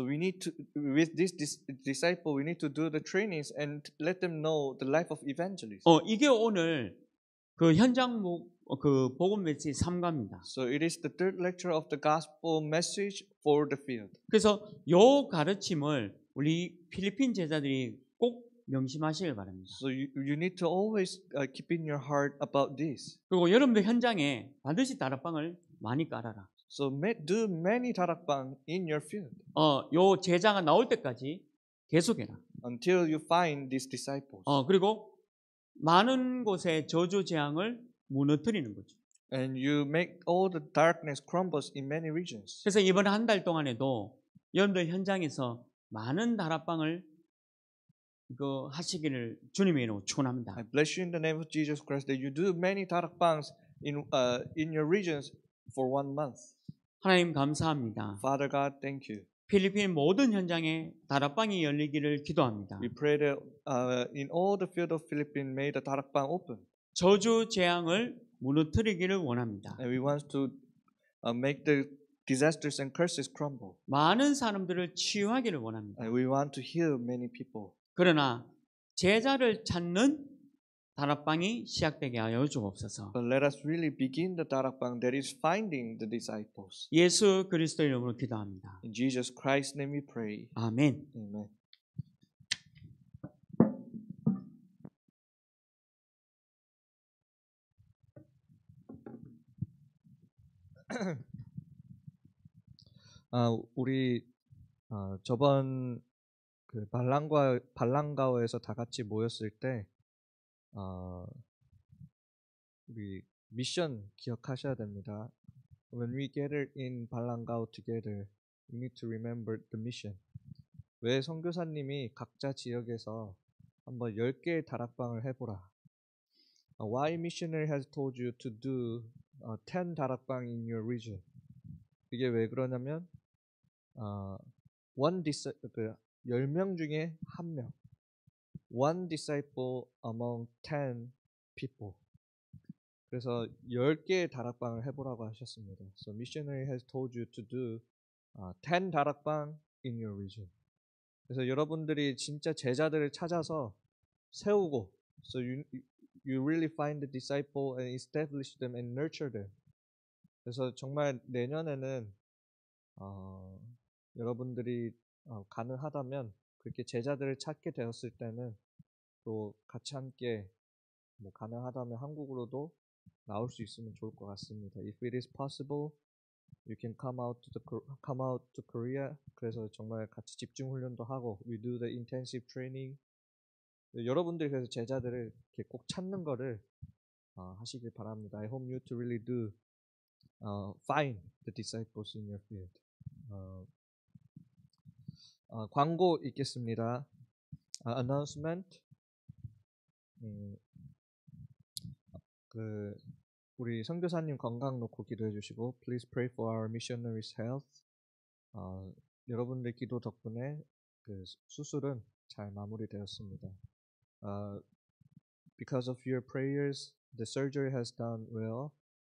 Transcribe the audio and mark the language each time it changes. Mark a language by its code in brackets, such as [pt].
[en] So we need to, with this disciple, we need to do the trainings and let them know the life of evangelist. [ko] 이게 오늘 그 현장 그 복음 메시지 3과입니다. [en] So it is the third lecture of the gospel message for the field. [ko] 그래서 요 가르침을 우리 필리핀 제자들이 꼭 명심하시길 바랍니다. [en] So you need to always keep in your heart about this. [ko] 그리고 여러분들 현장에 반드시 다락방을 많이 깔아라. [en] So do many darakbang in your field. [ko] 요 제자가 나올 때까지 계속해라. [en] Until you find these disciples. [ko] 그리고 많은 곳에 저주 재앙을 무너뜨리는 거죠. [en] And you make all the darkness crumbles in many regions. [ko] 그래서 이번 한 달 동안에도 여러분들 현장에서 많은 다락방을 하시기를 주님의 이름으로 축원합니다. [en] I bless you in the name of Jesus Christ that you do many darakbangs in your regions for 1 month. [ko] 하나님 감사합니다. [en] Father God, thank you. [ko] 필리핀 모든 현장에 다락방이 열리기를 기도합니다. [en] We pray that in all the field of Philippines, may the darakbang open. [ko] 저주 재앙을 무너뜨리기를 원합니다. [en] And we want to make the disasters and curses crumble. [ko] 많은 사람들을 치유하기를 원합니다. [en] And we want to heal many people. [ko] 그러나 제자를 찾는 다락방이 시작되게 하여 주옵소서. [en] But let us really begin the darakbang that is finding the disciples. [ko] 예수 그리스도 이름으로 기도합니다. [en] In Jesus Christ's name we pray. [ko] 아멘. [en] Amen. [ko] 우리 저번 그 발랑가오에서 다 같이 모였을 때 우리 미션 기억하셔야 됩니다. [en] When we gather in 발랑가오 together, we need to remember the mission. [ko] 왜 선교사님이 각자 지역에서 한번 10개의 다락방을 해보라. [en] Why missionary has told you to do 10 다락방 in your region? [ko] 이게 왜 그러냐면 10명 중에 1명. [en] One disciple among 10 people. [ko] 그래서 10개의 다락방을 해보라고 하셨습니다. [en] So missionary has told you to do 10 다락방 in your region. [ko] 그래서 여러분들이 진짜 제자들을 찾아서 세우고, [en] so you really find the disciple and establish them and nurture them. [ko] 그래서 정말 내년에는 여러분들이 가능하다면 그렇게 제자들을 찾게 되었을 때는 또 같이 함께 가능하다면 한국으로도 나올 수 있으면 좋을 것 같습니다. [en] If it is possible, you can come out to Korea. [ko] 그래서 정말 같이 집중 훈련도 하고 [en] we do the intensive training. [ko] 여러분들이 그래서 제자들을 이렇게 꼭 찾는 거를 하시길 바랍니다. [en] I hope you to really do find the disciples in your field. [ko] 광고 있겠습니다. announcement. 우리 선교사님 건강 놓고 기도해 주시고 [en] please pray for our missionaries' health. [ko] 여러분들 기도 덕분에 그 수술은 잘 마무리되었습니다. [en] Because of your prayers, the surgery has done well.